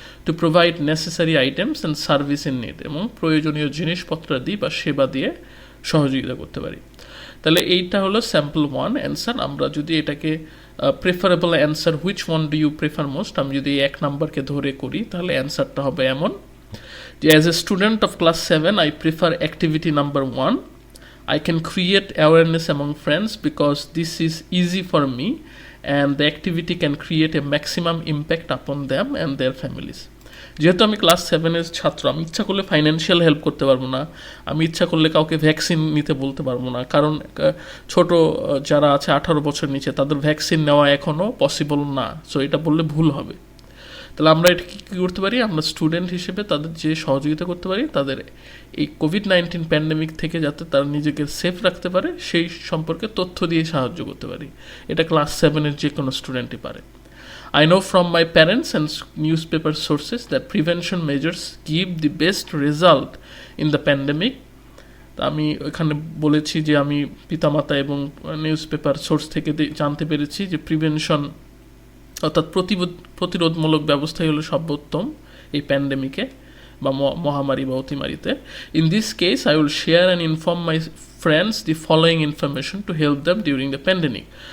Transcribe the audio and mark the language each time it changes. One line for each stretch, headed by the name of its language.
English: to provide necessary items and service in need,
Bangla: এবং প্রয়োজনীয় জিনিসপত্রাদি বা সেবা দিয়ে সহযোগিতা করতে পারি। তাহলে এইটা হলো স্যাম্পল 1 অ্যান্সার। আমরা যদি এটাকে preferable answer,
English: which one do you prefer most,
Bangla: আমি যদি 1 নাম্বারকে ধরে করি তাহলে অ্যান্সারটা হবে এমন যে
English: As a student of class 7 I prefer activity number 1. I can create awareness among friends because this is easy for me and the activity can create a maximum impact upon them and their families.
Bangla: যেহেতু আমি class 7-এর ছাত্র, আমি ইচ্ছা করলে financial help করতে পারবো না, আমি ইচ্ছা করলে কাউকে ভ্যাকসিন নিতে বলতে পারবো না, কারণ ছোট যারা আছে 18 বছর নিচে তাদের ভ্যাকসিন নেওয়া এখনও পসিবল না। সো এটা বললে ভুল হবে। তাহলে আমরা এটা কী করতে পারি, আমরা স্টুডেন্ট হিসেবে তাদের যে সহযোগিতা করতে পারি, তাদের এই কোভিড-19 প্যান্ডেমিক থেকে যাতে তারা নিজেকে সেফ রাখতে পারে সেই সম্পর্কে তথ্য দিয়ে সাহায্য করতে পারি। এটা ক্লাস 7-এর যে কোনো স্টুডেন্টই পারে।
English: I know from my parents and newspaper sources that prevention measures give the best result in the pandemic.
Bangla: আমি এখানে বলেছি যে আমি পিতামাতা এবং নিউজ পেপার সোর্স থেকে জানতে পেরেছি যে প্রিভেনশন অর্থাৎ প্রতিরোধমূলক ব্যবস্থাই হলো সর্বোত্তম এই প্যান্ডেমিকে বা মহামারী বা অতিমারিতে।
English: In this case I will share and inform my friends the following information to help them during the pandemic.